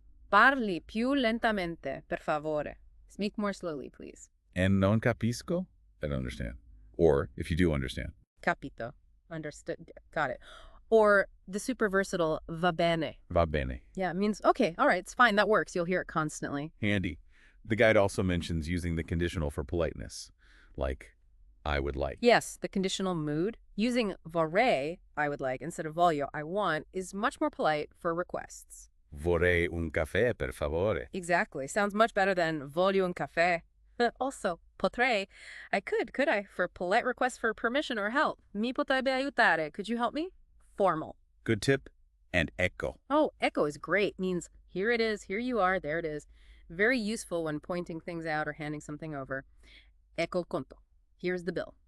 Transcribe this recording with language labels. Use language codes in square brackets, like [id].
[it] Parli più lentamente, per favore. [en] Speak more slowly, please. And [it] non capisco? [en] I don't understand. Or, if you do understand. Capito. Understood. Got it. Or the super versatile [it] va bene. Va bene. [en] Yeah, it means, okay, all right, it's fine, that works. You'll hear it constantly. Handy. The guide also mentions using the conditional for politeness, like, I would like. Yes, the conditional mood. Using vorrei, I would like, instead of voglio, I want, is much more polite for requests. [it] Vorrei un caffè, per favore. [en] Exactly. Sounds much better than [it] voglio un caffè. [en] Also, potrei. I could I, for polite requests for permission or help. [it] Mi potrebbe aiutare. [en] Could you help me? Formal. Good tip. And ecco. Oh, ecco is great. Means here it is, here you are, there it is. Very useful when pointing things out or handing something over. [it] Ecco il conto. [en] Here's the bill.